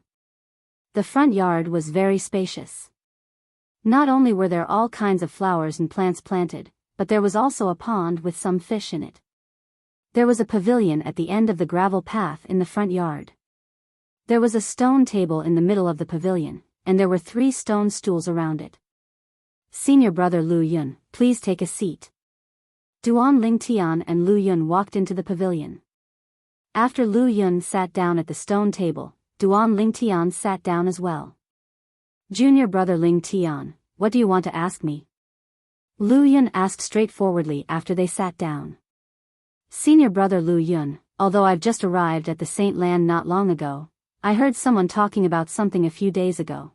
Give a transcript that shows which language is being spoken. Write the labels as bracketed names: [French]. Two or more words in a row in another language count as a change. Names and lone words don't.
[English] The front yard was very spacious. Not only were there all kinds of flowers and plants planted, but there was also a pond with some fish in it. There was a pavilion at the end of the gravel path in the front yard. There was a stone table in the middle of the pavilion, and there were 3 stone stools around it. Senior brother Lu Yun, please take a seat. Duan Lingtian and Lu Yun walked into the pavilion. After Lu Yun sat down at the stone table, Duan Lingtian sat down as well. Junior brother Lingtian, what do you want to ask me? Lu Yun asked straightforwardly after they sat down. Senior brother Lu Yun, although I've just arrived at the Saint Land not long ago, I heard someone talking about something a few days ago.